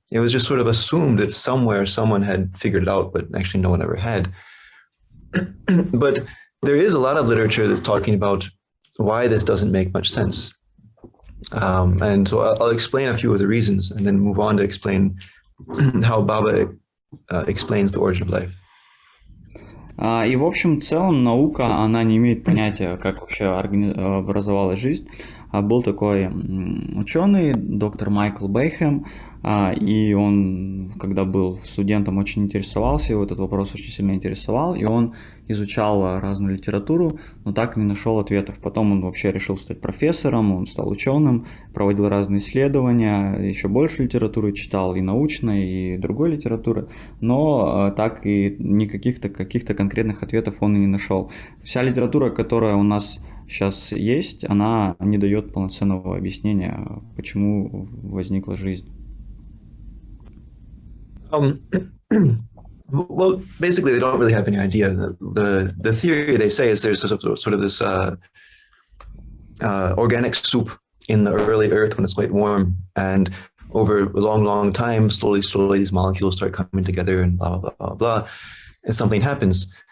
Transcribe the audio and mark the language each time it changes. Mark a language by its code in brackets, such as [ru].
[en] It was just sort of assumed that somewhere someone had figured it out, but actually no one ever had. But there is a lot of literature that's talking about why this doesn't make much sense. And so I'll explain a few of the reasons and then move on to explain how Baba explains the origin of life. [ru] И в общем целом наука, она не имеет понятия, как вообще образовалась жизнь. был такой ученый, доктор Майкл Бейхэм, и он, когда был студентом, очень интересовался, его этот вопрос очень сильно интересовал, и он изучал разную литературу, но так и не нашел ответов. Потом он вообще решил стать профессором, он стал ученым, проводил разные исследования, еще больше литературы читал, и научной, и другой литературы, но так и никаких каких-то конкретных ответов он и не нашел. Вся литература, которая у нас сейчас есть, она не дает полноценного объяснения, почему возникла жизнь. [en] Well, basically, they don't really have any idea. The theory they say is there's sort of this organic soup in the early Earth when it's quite warm, and over a long time, slowly, these molecules start coming together, and blah blah blah blah, and something happens.